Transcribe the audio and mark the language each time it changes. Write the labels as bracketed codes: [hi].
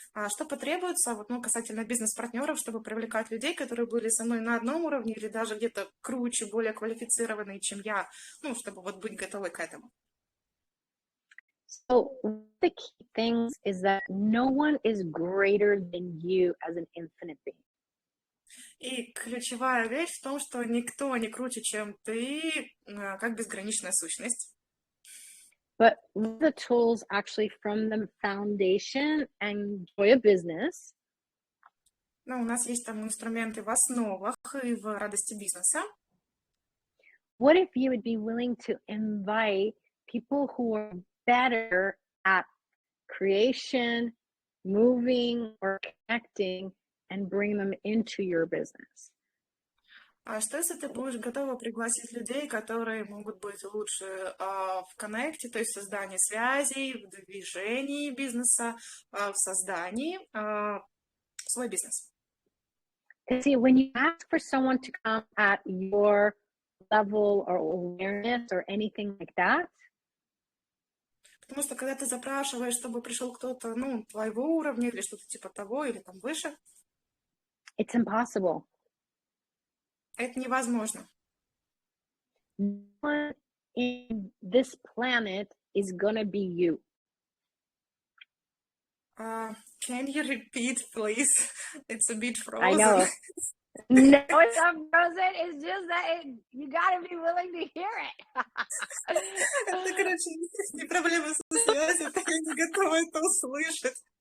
[ru] Что потребуется вот, ну, касательно бизнес-партнеров, чтобы привлекать людей, которые были со мной на одном уровне или даже где-то круче, более квалифицированные, чем я, ну, чтобы вот быть готовы к этому? [en] So one of the key things is that no one is greater than you as an infinite being. [ru] И ключевая вещь в том, что никто не круче, чем ты, как безграничная сущность. [en] But one of the tools actually from the foundation and joy of business [ru] Ну, у нас есть там инструменты в основах и в радости бизнеса. [en] what if you would be willing to invite people who are better at creation, moving, or connecting and bring them into your business? [ru] А что если ты будешь готова пригласить людей, которые могут быть лучше в коннекте, то есть в создании связей, в движении бизнеса, в создании свой бизнес? [en] See, when you ask for someone to come at your level or awareness or anything like that, [ru] Потому что когда ты запрашиваешь, чтобы пришел кто-то, ну, твоего уровня или что-то типа того, или там выше, [en] it's impossible. [ru] это невозможно. [en] No one in this planet is gonna be you. Can you repeat, please? It's a bit frozen. I know. No, it's not frozen. It's just that you gotta be willing to hear it. [ru] Это, короче, не проблема со связью, это я не готова это услышать.